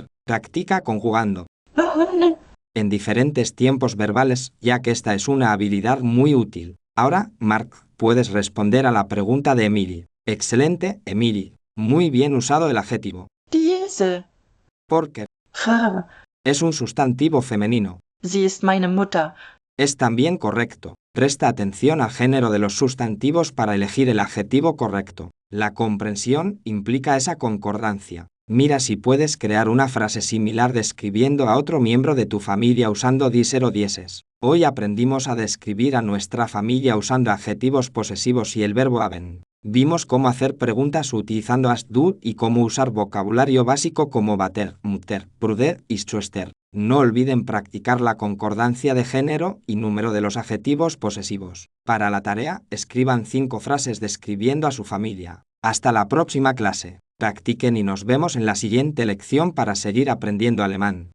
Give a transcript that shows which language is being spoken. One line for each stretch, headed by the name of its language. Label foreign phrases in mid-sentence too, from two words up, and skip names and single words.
Spanish: Practica conjugando en diferentes tiempos verbales, ya que esta es una habilidad muy útil. Ahora, Mark, puedes responder a la pregunta de Emily. Excelente, Emily. Muy bien usado el adjetivo. Diese. Porque es un sustantivo femenino.
German: Sie ist meine Mutter.
Spanish: Es también correcto. Presta atención al género de los sustantivos para elegir el adjetivo correcto. La comprensión implica esa concordancia. Mira si puedes crear una frase similar describiendo a otro miembro de tu familia usando dieser o dieses. Hoy aprendimos a describir a nuestra familia usando adjetivos posesivos y el verbo haben. Vimos cómo hacer preguntas utilizando
German: hast du
Spanish: y cómo usar vocabulario básico como
German: Vater, Mutter, Bruder
Spanish: y Schwester. No olviden practicar la concordancia de género y número de los adjetivos posesivos. Para la tarea, escriban 5 frases describiendo a su familia. Hasta la próxima clase. Practiquen y nos vemos en la siguiente lección para seguir aprendiendo alemán.